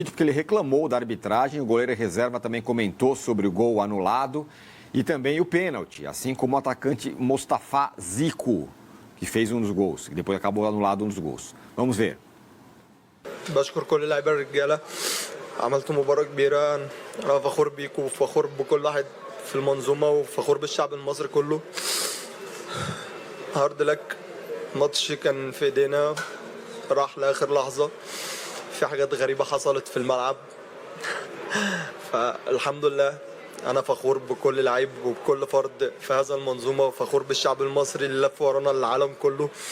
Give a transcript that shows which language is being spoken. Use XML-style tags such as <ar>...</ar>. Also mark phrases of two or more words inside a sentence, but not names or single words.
<pt>porque ele reclamou da arbitragem, o goleiro reserva também comentou sobre o gol anulado e também o pênalti, assim como o atacante Mostafa Zico, que fez um dos gols, e depois acabou anulado um dos gols. Vamos ver.</pt> <ar>بشكر كل اللاعبين الرجاله عملتوا مباراه كبيره انا فخور بيكم وفخور بكل واحد في المنظومه وفخور بالشعب المصري كله</ar> <en>hard luck</en> <ar>الماتش كان في ايدينا راح لاخر لحظه في حاجات غريبه حصلت في الملعب فالحمد لله انا فخور بكل لعيب وبكل فرد في هذا المنظومه وفخور بالشعب المصري اللي لف ورانا العالم كله.</ar>